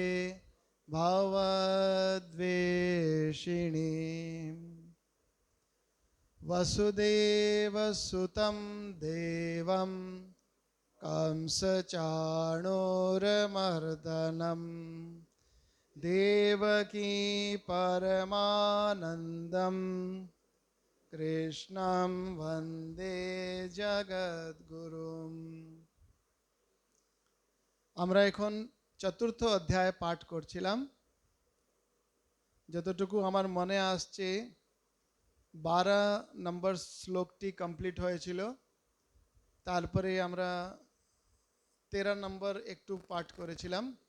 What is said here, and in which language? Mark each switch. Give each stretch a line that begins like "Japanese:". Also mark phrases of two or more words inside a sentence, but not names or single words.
Sanskrit: भवद्वेषिणीम् वसुदेवसुतं देवं कंसचाणूरमर्दनं देवकी परमानन्दं कृष्णं वन्दे जगद्गुरुम्।
Bangla: আমরা এখন চতুর্থ অধ্যায় পাঠ করছিলাম। যতটুকু আমার মনে আসছে 12 নম্বর শ্লোকটি কমপ্লিট হয়েছিল, তারপরে আমরা 13 নম্বর একটু পাঠ করেছিলাম।